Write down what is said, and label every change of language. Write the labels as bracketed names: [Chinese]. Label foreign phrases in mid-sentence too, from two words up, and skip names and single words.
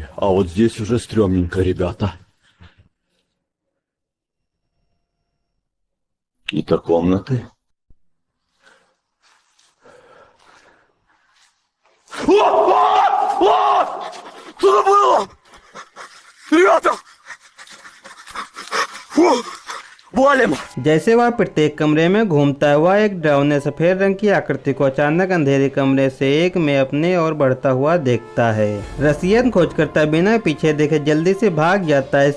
[Russian] А вот здесь уже стрёмненько, ребята. Какие-то комнаты. Что это было? Ребята! [Hindi] वॉल्यूम। जैसे वह प्रत्येक कमरे में घूमता है वह एक डरावने सफेद रंग की आकृति को अचानक अंधेरे कमरे से एक में अपने और बढ़ता हुआ देखता है। रशियन खोजकर्ता बिना पीछे देखे जल्दी से भाग जाता है।